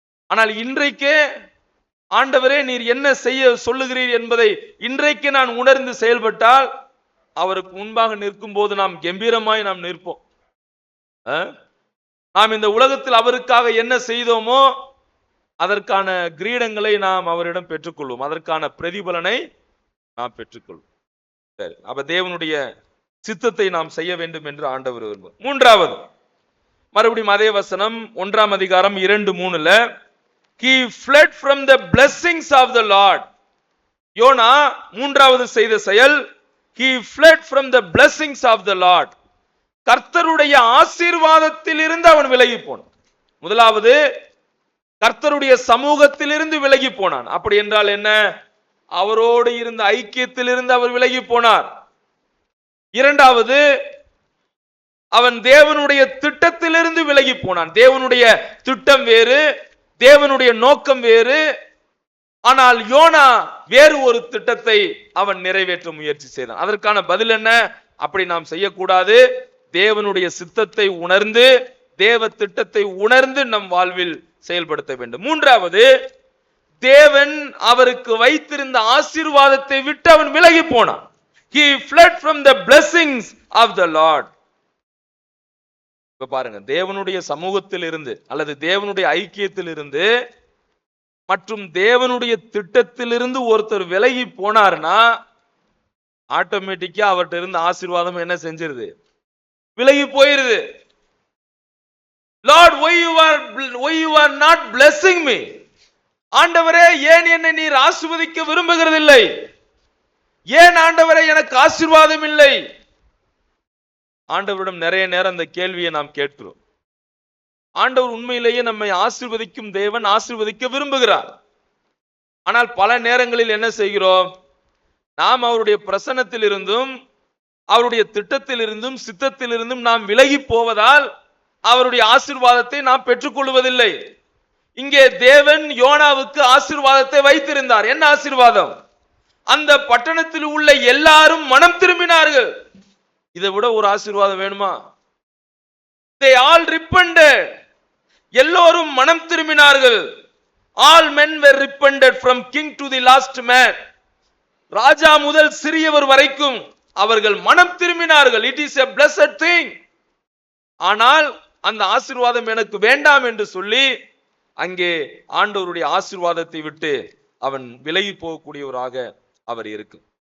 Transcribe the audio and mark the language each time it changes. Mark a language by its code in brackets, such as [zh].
[ta] ஆனால் இன்றைக்கே ஆண்டவரே நீர் என்ன செய்ய சொல்லுகிறீர் என்பதை இன்றைக்கு நான் உணர்ந்து செயல்பட்டால் அவருக்கு முன்பாக நிற்கும் போது நாம் கம்பீரமாய் நாம் நிற்போம். நாம் இந்த உலகத்தில் அவருக்காக என்ன செய்தோமோ அதற்கான கிரீடங்களை நாம் அவரிடம் பெற்றுக்கொள்வோம், அதற்கான பிரதிபலனை நாம் பெற்றுக்கொள்வோம். சரி, அப்ப தேவனுடைய சித்தத்தை நாம் செய்ய வேண்டும் என்று ஆண்டவர் விரும்புகிறார். மூன்றாவது, மறுபடியும் அதே வசனம் 1ஆம் அதிகாரம் 2:3, [en] He fled from the blessings of the Lord. [ta] YONO மூன்றாவது செய்த செயல், [en] He fled from the blessings of the Lord. [ta] கர்த்தருடைய ஆசீர்வாதத்தில் இருந்து அவன் விலகி போனான். முதலாவது, கர்த்தருடைய சமூகத்தில் இருந்து விலகி போனான். அப்படி என்றால் என்ன? அவரோடு இருந்த ஐக்கியத்தில் இருந்து அவர் விலகி போனார். இரண்டாவது, அவன் தேவனுடைய திட்டத்திலிருந்து விலகி போனான். தேவனுடைய திட்டம் வேறு, தேவனுடைய நோக்கம் வேறு. ஆனால் யோனா வேறு ஒரு திட்டத்தை அவன் நிறைவேற்ற முயற்சி செய்தான். அதற்கான பதில் என்ன? அப்படி நாம் செய்யக்கூடாது. தேவனுடைய சித்தத்தை உணர்ந்து, தேவ திட்டத்தை உணர்ந்து நம் வாழ்வில் செயல்படுத்த வேண்டும். மூன்றாவது, தேவன் அவருக்கு வைத்திருந்த ஆசீர்வாதத்தை விட்டு அவன் விலகி போனான். [en] He fled from the blessings of the Lord. [ta] இப்ப பாருங்க, தேவனுடைய சமூகத்தில் இருந்து அல்லது தேவனுடைய ஐக்கியத்தில் இருந்து மற்றும் தேவனுடைய திட்டத்திலிருந்து ஒருத்தர் விலகி போனார்னா ஆட்டோமேட்டிக்கா அவர்கிட்ட இருந்த ஆசீர்வாதம் என்ன செஞ்சிருது? விலகி போயிருது. [en] Lord, why you are not blessing me? [ta] ஆண்டவரே, ஏன் என்னை நீர் ஆசீர்வதிக்க விரும்புகிறதில்லை? ஏன் ஆண்டவரே எனக்கு ஆசீர்வாதம் இல்லை? ஆண்டவரிடம் நிறைய நேரம் அந்த கேள்வியை நாம் கேட்கிறோம். ஆண்டவர் உண்மையிலேயே நம்மை ஆசீர்வதிக்கும் தேவன், ஆசீர்வதிக்க விரும்புகிறார். ஆனால் பல நேரங்களில் என்ன செய்கிறோம்? நாம் அவருடைய பிரசன்னத்தில் இருந்தும் அவருடைய திட்டத்தில் இருந்தும் சித்தத்தில் இருந்தும் நாம் விலகி போவதால் அவருடைய ஆசீர்வாதத்தை நாம் பெற்றுக்கொள்வதில்லை. இங்கே தேவன் யோனாவுக்கு ஆசீர்வாதத்தை வைத்திருந்தார். என்ன ஆசீர்வாதம்? அந்த பட்டணத்தில் உள்ள எல்லாரும் மனம் திரும்பினார்கள். இதை விட ஒரு ஆசீர்வாதம் வேணுமா? [en] They all repented. [ta] எல்லோரும் மனம் திரும்பினார்கள். [en] All men were repented from king to the last man. [ta] ராஜா முதல் சிறியவர் வரைக்கும் அவர்கள் மனம் திரும்பினார்கள். [en] It is a blessed thing. [ta] ஆனால் அந்த ஆசீர்வாதம் எனக்கு வேண்டாம் என்று சொல்லி அங்கே ஆண்டவருடைய ஆசீர்வாதத்தை விட்டு அவன் விலகி போகக்கூடியவராக அவர் இருக்கு.